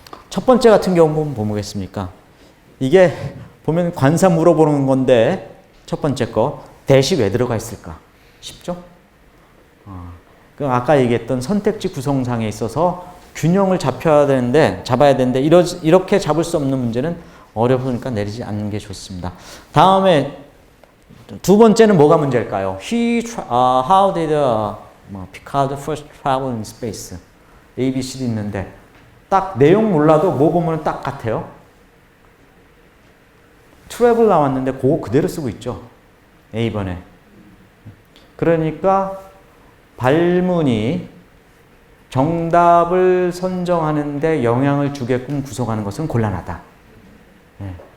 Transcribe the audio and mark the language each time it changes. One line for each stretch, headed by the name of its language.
Korean: 첫 번째 같은 경우 한번 보겠습니까? 이게 보면 관사 물어보는 건데, 첫 번째 거, 대시 왜 들어가 있을까? 쉽죠? 아까 얘기했던 선택지 구성상에 있어서 균형을 잡아야 되는데 이렇게 잡을 수 없는 문제는 어려우니까 내리지 않는 게 좋습니다. 다음에 두 번째는 뭐가 문제일까요?
English: How did Picard first travel in space?
Korean: A, B, C, D 있는데 딱 내용 몰라도 뭐 보면 딱 같아요. travel 나왔는데 그거 그대로 쓰고 있죠. A번에. 그러니까 발문이 정답을 선정하는데 영향을 주게끔 구성하는 것은 곤란하다. 네.